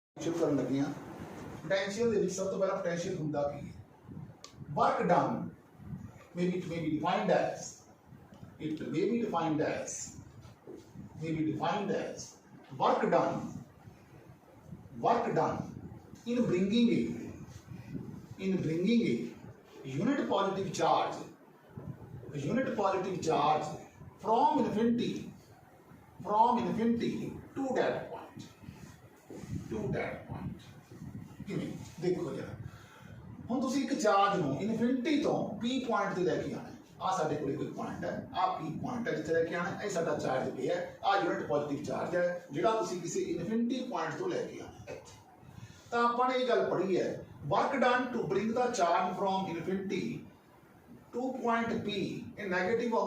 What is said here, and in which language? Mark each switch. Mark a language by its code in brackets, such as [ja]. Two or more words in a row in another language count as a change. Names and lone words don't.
[pa] ਕਰਨ ਲੱਗੇ ਹਾਂ ਪੋਟੈਂਸ਼ੀਅਲ ਦੇ ਵਿੱਚ ਸਭ ਤੋਂ ਪਹਿਲਾ ਪੋਟੈਂਸ਼ੀਅਲ ਹੁੰਦਾ ਕੀ ਹੈ [en] work done may be defined as it may be defined as work done in bringing a unit positive charge from infinity to that point [pa] ਕਿਵੇਂ ਦੇਖੋ ਜ਼ਰਾ ਹੁਣ ਤੁਸੀਂ ਇੱਕ ਚਾਰਜ ਨੂੰ ਇਨਫਿਨਿਟੀ ਤੋਂ p ਪੁਆਇੰਟ ਤੇ ਲੈ ਕੇ ਆਣਾ ਆ ਸਾਡੇ ਕੋਲ ਇੱਕ ਪੁਆਇੰਟ ਹੈ ਆ p ਪੁਆਇੰਟ ਹੈ ਜਿੱਥੇ ਲੈ ਕੇ ਆਣਾ ਇਹ ਸਾਡਾ ਚਾਰਜ p ਹੈ ਆ [en] unit positive charge [pa] ਹੈ ਜਿਹੜਾ ਤੁਸੀਂ ਕਿਸੇ ਇਨਫਿਨਿਟੀ ਪੁਆਇੰਟ ਤੋਂ ਲੈ ਕੇ ਆਣਾ ਇੱਥੇ ਤਾਂ ਆਪਾਂ ਨੇ ਇਹ ਗੱਲ ਪੜ੍ਹੀ ਹੈ [en] work done to bring the charge from infinity to point [pa] p ਇਹ [en] negative of